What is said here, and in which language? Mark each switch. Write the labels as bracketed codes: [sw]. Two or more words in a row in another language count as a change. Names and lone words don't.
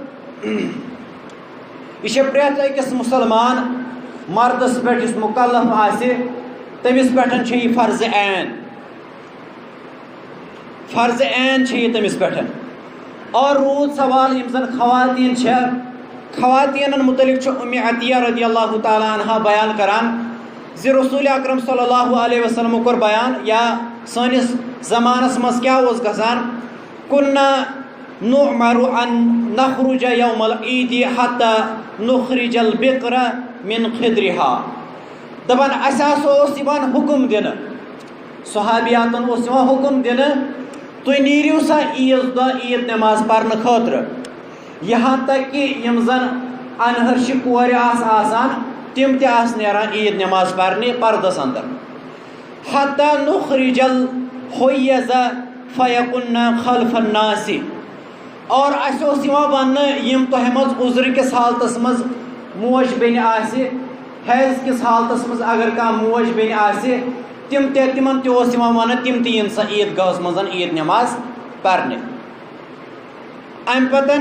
[ks] یہِ چھےٚ پرٛٮ۪تھ أکِس مُسلمان مردس پٮ۪ٹھ یُس مُکلف آسہِ تٔمِس پٮ۪ٹھ چھِ یہِ فرضِ عین چھِ یہِ تٔمِس پٮ۪ٹھ اور روٗد سوال یِم زن خواتیٖن چھےٚ خواتیٖنن مُتعلق چھُ عطیہ [ar] رضی اللہ تعالیٰ عنہا [ks] بیان کران زِ رسول اکرم [ar] صلی اللہ علیہ وسلمو [ks] کوٚر بیان یا سٲنِس زمانس منٛز کیٛاہ اوس گژھان [ar] کُنّا نُعمر ان نخرج یوم العیٖدِ حتیٰ نخرج البقر من خدرہا [ks] دپان اَسہِ ہسا اوس یِوان حُکُم دِنہٕ صحابیاتن اوس یِوان حُکُم دِنہٕ تُہۍ نیٖرِو سا عیٖذ دۄہ عیٖد نٮ۪ماز پرنہٕ خٲطرٕ [ur] یہاں تک کہ [ks] یِم زن انہرشہِ کورِ آسہٕ آسان تِم تہِ آسہٕ نیران عیٖد نٮ۪ماز پرنہِ پردس انٛدر [ar] حتیٰ نخرج الحیض فیکُنّا خلف الناس [ks] اور اَسہِ اوس یِوان وننہٕ یِم تۄہہِ منٛز عُذرٕ کِس حالتس منٛز موج بیٚنہِ آسہِ حیض کِس حالتس منٛز اگر کانٛہہ موج بیٚنہِ آسہِ تِمن تہِ اوس یِوان وننہٕ تِم تہِ یِن سا عیٖدگاہس منٛز عیٖد نٮ۪ماز پرنہِ امہِ پتہٕ